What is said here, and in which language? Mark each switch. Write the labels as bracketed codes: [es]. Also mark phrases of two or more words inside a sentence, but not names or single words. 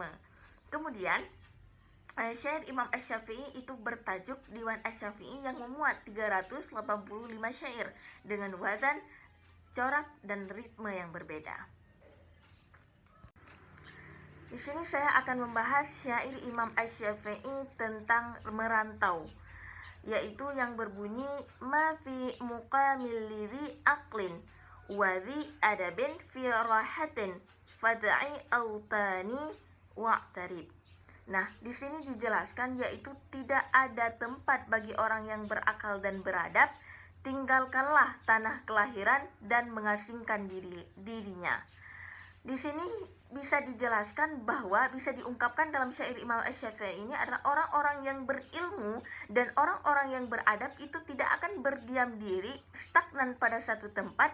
[id] Kemudian syair Imam Asy-Syafi'i itu bertajuk Diwan Asy-Syafi'i yang memuat 385 syair dengan wazan, corak, dan ritme yang berbeda. Di sini saya akan membahas syair Imam Asy-Syafi'i tentang merantau, yaitu yang berbunyi [ar] ما في مقام لذي عقل وذي أدب في راحة فدع أوطاني واغترب. [id] Nah, di sini dijelaskan yaitu tidak ada tempat bagi orang yang berakal dan beradab, tinggalkanlah tanah kelahiran dan mengasingkan dirinya. Di sini bisa dijelaskan bahwa bisa diungkapkan dalam syair Imam Asy-Syafi'i ini adalah orang-orang yang berilmu dan orang-orang yang beradab itu tidak akan berdiam diri stagnan pada satu tempat.